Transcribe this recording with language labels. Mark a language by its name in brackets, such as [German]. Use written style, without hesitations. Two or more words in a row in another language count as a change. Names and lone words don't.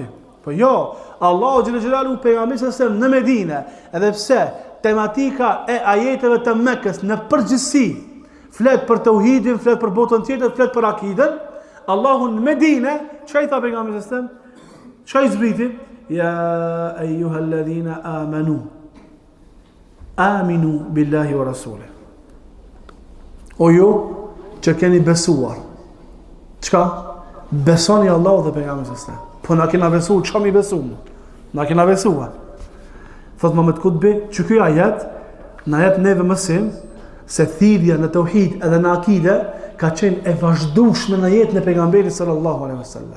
[Albanian] Po jo, Allahu [Arabic] جل جلاله [Albanian] pejgamberin [Arabic] صلى الله عليه وسلم [Albanian] në Medinë, edhe pse tematika e ajeteve të Mekës në përgjithësi flet për tauhidin, flet për botën tjetër, flet për akiden, Allahu në Medinë, çka i tha pejgamberit [Arabic] صلى الله عليه وسلم? [Albanian] Çka i zbriti? [Arabic] يا أيها الذين آمنوا آمنوا بالله ورسوله. [Albanian] O ju që keni besuar. Çka? Besoni Allahu dhe pejgamberin [Arabic] صلى الله عليه وسلم. [Albanian] Po na kena besuar, çka mi besuam? Na kena besuar. Thot Muhammed Kutbi, që ky ajet na jep neve mësim se thirrja në tauhid edhe në akide ka qenë e vazhdueshme në jetën e pejgamberit [Arabic] صلى الله عليه وسلم.